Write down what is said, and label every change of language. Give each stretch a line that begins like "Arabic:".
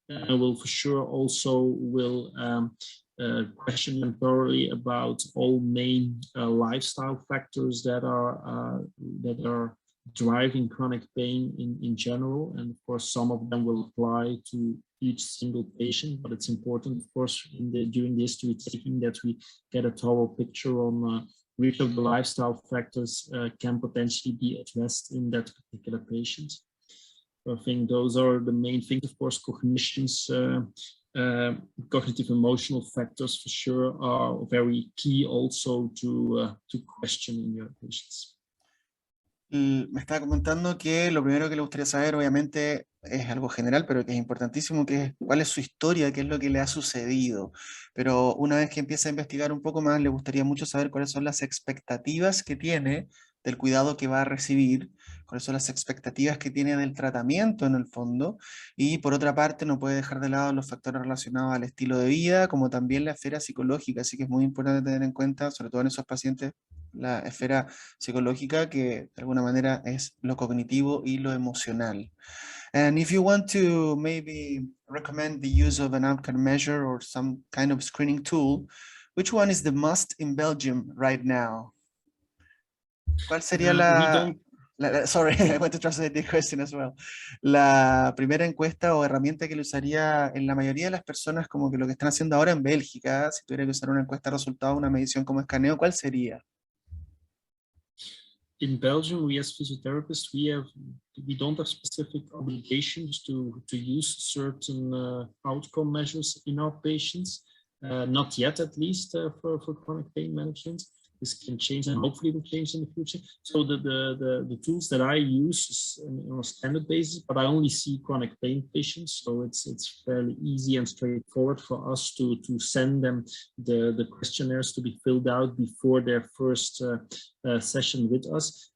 English: I will for sure also will question them thoroughly about all main lifestyle factors that are driving chronic pain in general, and of course some of them will apply to each single patient, but it's important, of course, during the history taking that we get a thorough picture on which of the lifestyle factors can potentially be addressed in that particular patient. So I think those are the main things. Of course, cognitions, cognitive emotional factors for sure are very key also to question in your patients.
Spanish: Me estaba comentando que lo primero que le gustaría saber, obviamente, es algo general, pero que es importantísimo, que es cuál es su historia, qué es lo que le ha sucedido. Pero una vez que empieza a investigar un poco más, le gustaría mucho saber cuáles son las expectativas que tiene del cuidado que va a recibir, cuáles son las expectativas que tiene del tratamiento en el fondo, y por otra parte no puede dejar de lado los factores relacionados al estilo de vida, como también la esfera psicológica, así que es muy importante tener en cuenta, sobre todo en esos pacientes, la esfera psicológica, que de alguna manera es lo cognitivo y lo emocional.
English: And if you want to maybe recommend the use of an outcome measure or some kind of screening tool, which one is the must in Belgium right now?
Spanish: ¿Cuál sería
English: sorry, I want to translate the question as well.
Spanish: La primera encuesta o herramienta que le usaría en la mayoría de las personas, como que lo que están haciendo ahora en Bélgica, si tuviera que usar una encuesta de resultados, una medición como escaneo, ¿cuál sería?
English: In Belgium, we as physiotherapists, we don't have specific obligations to use certain outcome measures in our patients, not yet at least for chronic pain management. This can change and hopefully will change in the future. So the tools that I use on a standard basis, but I only see chronic pain patients, so it's fairly easy and straightforward for us to send them the questionnaires to be filled out before their first session with us.